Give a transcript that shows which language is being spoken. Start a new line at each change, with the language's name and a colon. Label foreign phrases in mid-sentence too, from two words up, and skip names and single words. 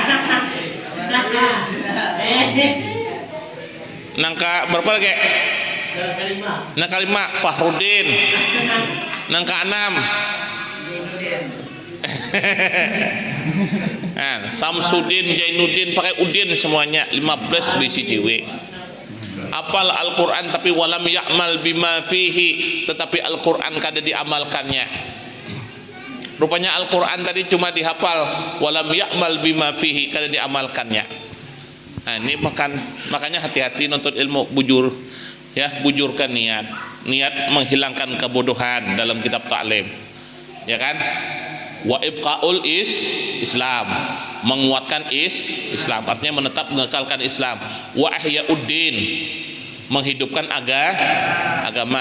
Banjar: Nang berapa lagi? Nang kelima Fahrudin. Nang keenam Samsudin, Jainuddin, pakai udin semuanya 15 bisi dewe. Apal Al-Quran tapi
Arabic: walam ya'mal bima fihi,
Banjar: tetapi Al-Quran kada diamalkannya. Rupanya Al-Quran tadi cuma dihafal,
Arabic: walam ya'mal bima fihi,
Banjar: kada diamalkannya. Nah, ini makanya hati-hati nuntut ilmu, bujur ya, bujurkan niat menghilangkan kebodohan dalam kitab taklim, ya kan?
Arabic: Wa ibqaul Islam,
Banjar: menguatkan Islam, artinya menetap mengekalkan Islam.
Arabic: Wa ahyauddin,
Banjar: menghidupkan agama.